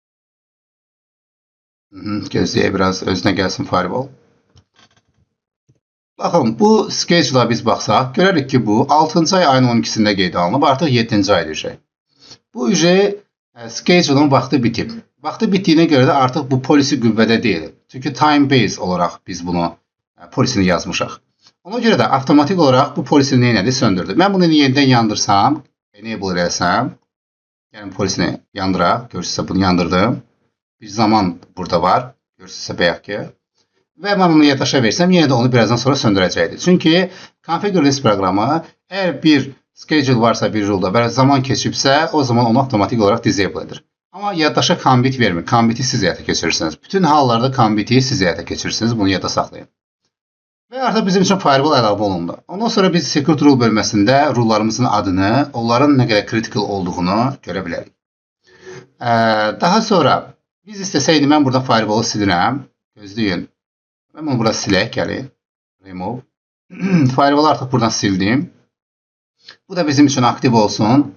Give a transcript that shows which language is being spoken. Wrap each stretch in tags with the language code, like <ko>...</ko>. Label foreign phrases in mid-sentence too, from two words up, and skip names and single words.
<az>Gözləyək biraz, özünə gəlsin firewall. Baxın, bu schedule'a biz baxsaq, görərik ki, bu 6-cı ay ayın 12-sində qeydə alınıb, artıq 7-ci ay düşək. Bu schedule'ın vaxtı bitib. Vaxtı bitdiyinə görə də artıq bu policy qüvvədə deyil. Çünki</az> <en>time base</en> <az>olaraq biz bunu policini yazmışıq. Ona görə də avtomatik olaraq bu policini nə elədi? Söndürdü. Mən bunu yenidən yandırsam, enable eləsəm, yəni policini yandıraq, görürsünüzsə bunu yandırdım. Bir zaman burada var, görürsünüzsə bayaq ki. Və mən onu yaddaşa versəm, yenə də onu birazdan sonra söndürəcəkdir. Çünki</az> <en>configure list</en> <az>proqramı əgər bir schedule varsa bir rulda və zaman keçibsə, o zaman onu avtomatik olaraq disable edir. Amma yaddaşa commit vermir. Commit'i siz həyata keçirirsiniz. Bütün hallarda commit'i siz həyata keçirirsiniz. Bunu yadda saxlayın. Və artıq bizim üçün firewall əlavə olundu. Ondan sonra biz</az> <en>security rule</en> <az>bölməsində rullarımızın adını, onların nə qədər critical olduğunu görə bilərik. Daha sonra biz istəsəydik, mən burada firewall'ı silirəm. Gözləyin. Mən bunu burada silək, gəlin. Remove. Firewall'ı artıq buradan sildim. Bu da bizim üçün aktiv olsun.</az>